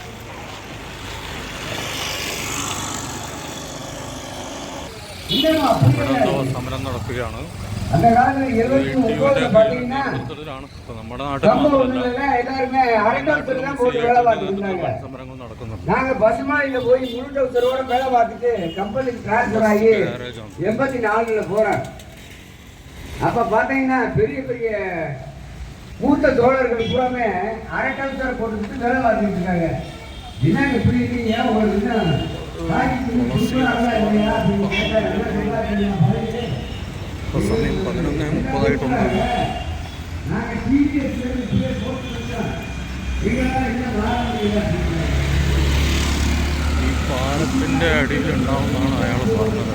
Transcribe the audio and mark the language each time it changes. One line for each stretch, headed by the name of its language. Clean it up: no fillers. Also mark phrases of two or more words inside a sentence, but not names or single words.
Malayalam: ഇവിടെ എന്തോ സമരം നടക്കുകയാണ്. നമ്മുടെ നാട്ടിൽ സമരങ്ങൾ നടക്കുന്നുണ്ട്.
Tamil: அப்ப பாத்தீங்கன்னா பெரிய பெரிய மூத்த தோழர்கள் பூராமே அரட்டல் போட்டு வேலை பார்த்துட்டு இருக்காங்க. என்னங்க இப்படி இருக்கீங்க, ஒரு
Malayalam: സമയം 11:30 ഈ പാലത്തിൻ്റെ അടിയിലുണ്ടാവുമെന്നാണ് അയാൾ പറഞ്ഞത്.